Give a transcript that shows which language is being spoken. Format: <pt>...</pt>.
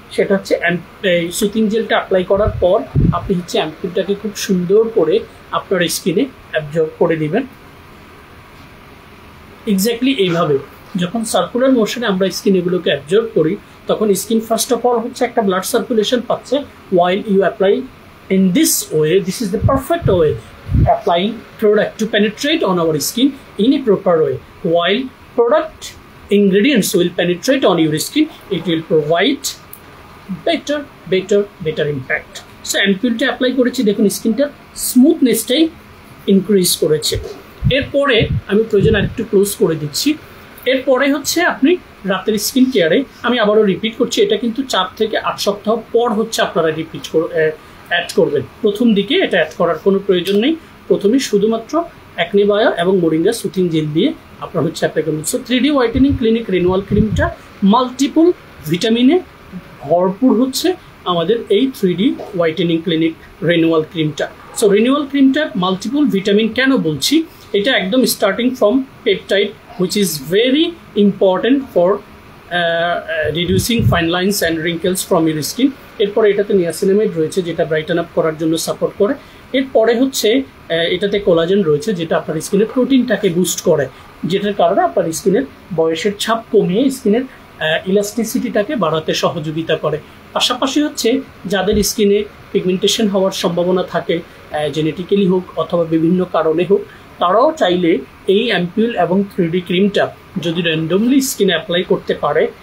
<bn>সেটা হচ্ছে সুথিং জেলটা অ্যাপ্লাই করার পর আপনি হচ্ছে অ্যাম্পিউলটাকে খুব সুন্দর করে আপনার স্কিনে অ্যাবজর্ব করে দিবেন। এক্স্যাক্টলি এইভাবে যখন সার্কুলার মোশনে আমরা স্কিন এগুলোকে অ্যাবজর্ব করি, তখন স্কিন ফার্স্ট অফ অল হচ্ছে একটা ব্লাড সার্কুলেশন পাচ্ছে।</bn> <en>while you apply in this way, this is the perfect way applying product to penetrate on our skin in a proper way. While product ingredients will penetrate on your skin, it will provide better impact.</en> <bn>So অ্যাম্পিউলটা apply করেছি, দেখুন স্কিনটার স্মুথনেসটাই increase করেছে। এরপরে আমি প্রয়োজন আরেকটু close করে দিচ্ছি। এরপরে হচ্ছে আপনি রাতের স্কিন কেয়ারে, আমি আবারও রিপিট করছি, এটা কিন্তু 4 থেকে 8 সপ্তাহ পর হচ্ছে আপনারা অ্যাড করবেন। প্রথম দিকে এটা অ্যাড করার কোনো প্রয়োজন নেই। প্রথমে শুধুমাত্র অ্যাকনে বায়ো এবং মোরিঙ্গা সুথিং জেল দিয়ে আপনার হচ্ছে অ্যাপ্লাই করবেন। So 3D whitening clinic renewal ক্রিমটা মাল্টিপল ভিটামিনে ভরপুর হচ্ছে আমাদের এই 3D হোয়াইটেনিং ক্লিনিক রিনুয়াল ক্রিমটা। সো রিনুয়াল ক্রিমটা মাল্টিপল ভিটামিন কেন বলছি, এটা একদম starting from peptide</bn> <en>which is very important for reducing fine lines and wrinkles from your skin.</en> <bn>এরপরে এটাতে নিয়াসিনামাইড রয়েছে, যেটা ব্রাইটেন আপ করার জন্য সাপোর্ট করে। এরপরে হচ্ছে এটাতে কোলাজেন রয়েছে, যেটা আপনার স্কিনের প্রোটিনটাকে বুস্ট করে, যেটার কারণে আপনার স্কিনের বয়সের ছাপ কমিয়ে স্কিনের ইলাস্টিসিটিটাকে বাড়াতে সহযোগিতা করে। পাশাপাশি হচ্ছে যাদের স্কিনে পিগমেন্টেশন হওয়ার সম্ভাবনা থাকে, জেনেটিক্যালি হোক অথবা বিভিন্ন কারণে হোক, তারাও চাইলে এই অ্যাম্পিউল এবং 3D ক্রিমটা যদি র্যান্ডমলি স্কিনে অ্যাপ্লাই করতে পারে।</bn>